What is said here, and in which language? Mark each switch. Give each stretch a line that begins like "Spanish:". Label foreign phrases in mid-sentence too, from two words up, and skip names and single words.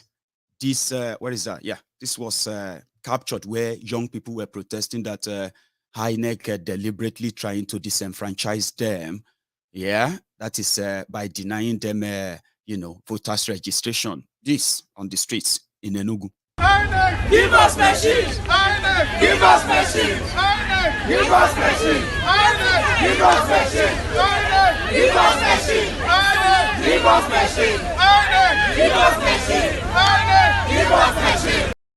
English: This, where is that? Yeah, this was captured where young people were protesting that INEC deliberately trying to disenfranchise them. Yeah, that is by denying them, voters registration. This on the streets in Enugu. INEC, give us machines! INEC, give us machines! INEC, give us machines! INEC, give us machines! INEC, give us machines! INEC, give us machines! INEC, give us machines! INEC, give us machines!